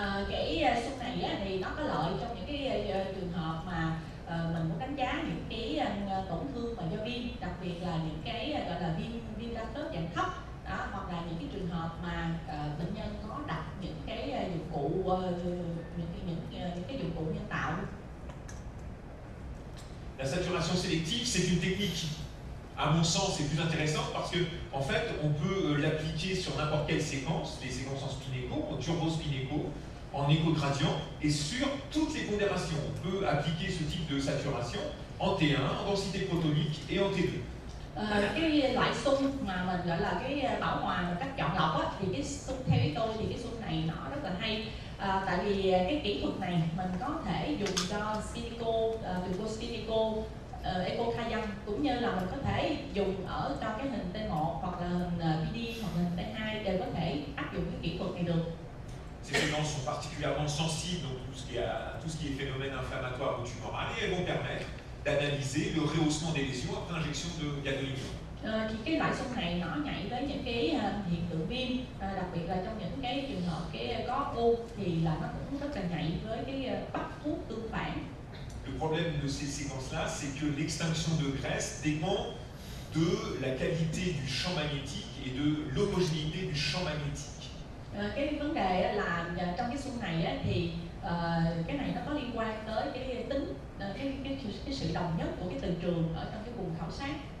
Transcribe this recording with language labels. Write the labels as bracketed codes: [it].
[vi] Cái xung này thì nó có lợi trong những cái trường hợp mà mình muốn đánh giá những cái tổn thương mà do viêm, đặc biệt là những cái gọi là viêm đa khớp dạng thấp, hoặc là những cái trường hợp mà bệnh nhân có đặt những cái dụng cụ những cái dụng cụ nhân tạo. [fr] La saturation sélective, c'est une technique qui, à mon sens, est plus intéressante parce que, en fait, on peut l'appliquer sur n'importe quelle séquence, les séquences en spinéco, en turbospinéco, en écho-gradient, et sur toutes les pondérations. On peut appliquer ce type de saturation en T1, en densité protonique et en T2. [vi] Cái loại xung mà mình gọi là cái bảo hòa một cách chọn lọc thì cái xung theo ý tôi thì cái xung này nó rất là hay. Tại vì cái kỹ thuật này mình có thể dùng cho spineco, turbospineco, echocardiogram, cũng như là mình có thể dùng ở cho cái hình T1 hoặc là hình PD hoặc là hình T2 đều có thể áp dụng cái kỹ thuật này được. [fr] Ces séquences sont particulièrement sensibles donc tout ce qui est phénomène inflammatoire ou tumoral et elles vont permettre d'analyser le rehaussement des lésions après injection de gadolinium. [vi] Thì cái loại xung này nó nhạy với những cái hiện tượng viêm, đặc biệt là trong những cái trường hợp cái có u thì là nó cũng rất là nhạy với cái bắt thuốc tương phản. [fr] Le problème de ces séquences-là, c'est que l'extinction de graisse dépend de la qualité du champ magnétique et de l'homogénéité du champ magnétique. [vi] Cái vấn đề là trong cái xung này thì cái này nó có liên quan tới cái tính cái sự đồng nhất của cái từ trường ở trong cái vùng khảo sát.